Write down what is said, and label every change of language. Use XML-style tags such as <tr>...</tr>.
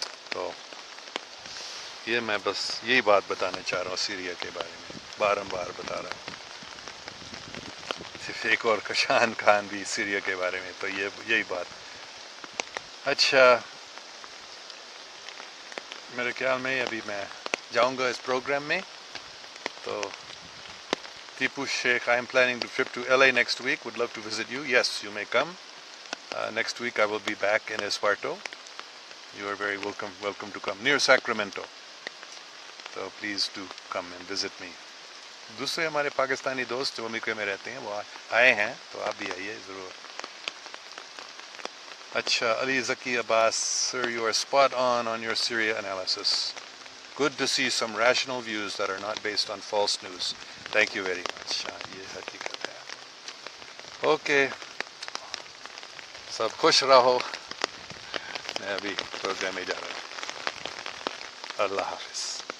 <ur>تو یہ میں بس یہی بات بتانا چاہ رہا ہوں سیریا کے بارے میں، بارمبار بتا رہا ہوں۔ صرف ایک اور کشان خان بھی سیریا کے بارے میں، تو یہی بات۔ اچھا میرے خیال میں ابھی میں جاؤں گا اس پروگرام میں، تو Tipu Sheikh,</ur> <en>I am planning to trip to LA next week. Would love to visit you. Yes, you may come. Next week I will be back in Esparto. You are very welcome to come. Near Sacramento. So please do come and visit me.</en> <ur>دوسرے ہمارے پاکستانی دوست جو امریکہ میں رہتے ہیں وہ آئے ہیں، تو آپ بھی آئیے ضرور۔ اچھا علی ذکی عباس،</ur> <en>sir, you are spot on your Syria analysis. Good to see some rational views that are not based on false news. Thank you very much.</en> <ur>یہ حقیقت ہے۔ اوکے، سب خوش رہو، میں ابھی پروگرام میں جا رہا ہوں۔ اللہ حافظ۔</ur>